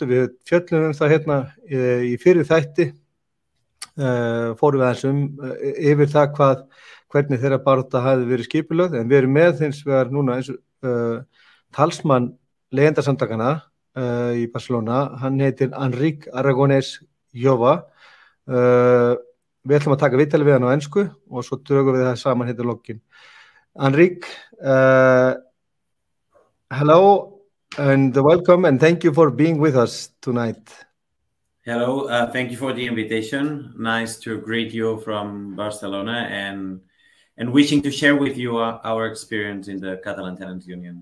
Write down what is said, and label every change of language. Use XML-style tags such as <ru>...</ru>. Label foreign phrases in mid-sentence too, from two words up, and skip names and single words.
<is>Við fjöllum það hérna í fyrir þætti, fórum við aðeins yfir það hvernig þeirra barátta hafi verið skipulögð, en við erum með hins vegar núna eins talsmann leigjendasamtakanna í Barcelona. Hann heitir Enric Aragonès. Við ætlum að taka viðtalið við hann á ensku og svo drögum við það saman hérna lokin.</is> <en>Enric, hello and welcome, and thank you for being with us tonight. Hello, thank you for the invitation. Nice to greet you from Barcelona and wishing to share with you our experience in the Catalan Tenants Union.</en>